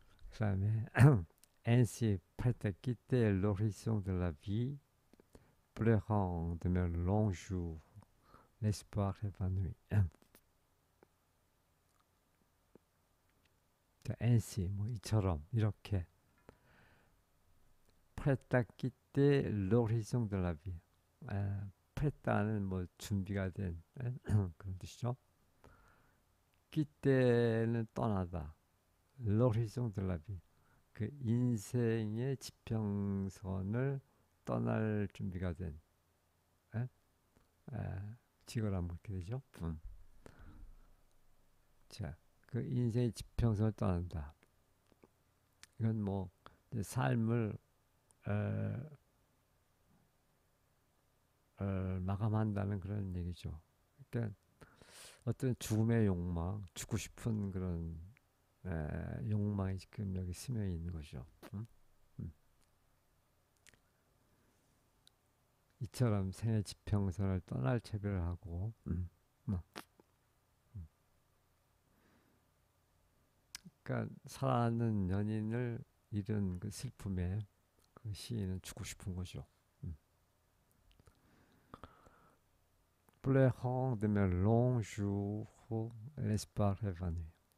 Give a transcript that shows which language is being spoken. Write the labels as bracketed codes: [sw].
[ko] 그다음에 [fr] Ainsi prête à quitter l'horizon de la vie, pleurant de mes longs jours, l'espoir évanoui. Ainsi [ko] 뭐 이처럼 이렇게 [fr] prête à quitter l'horizon de la vie. [ko] prêt는 뭐 준비가 된 그런 뜻이죠. quitter 는 떠나다. [fr] l'horizon de la vie. [ko] 그 인생의 지평선을 떠날 준비가 된 에? 지거라면 그렇게 되죠. 자, 그 인생의 지평선을 떠난다. 이건 뭐 삶을 에, 마감한다는 그런 얘기죠. 그러니까 어떤 죽음의 욕망, 죽고 싶은 그런 욕망이 지금 여기 스며 있는 거죠. 음. 이처럼 생애 지평선을 떠날 채비를 하고, 뭐. 그러니까 사랑하는 연인을 잃은 그 슬픔에 그 시인은 죽고 싶은 거죠. [fr] Pleurant de mes longs jours, l'espoir évanoui.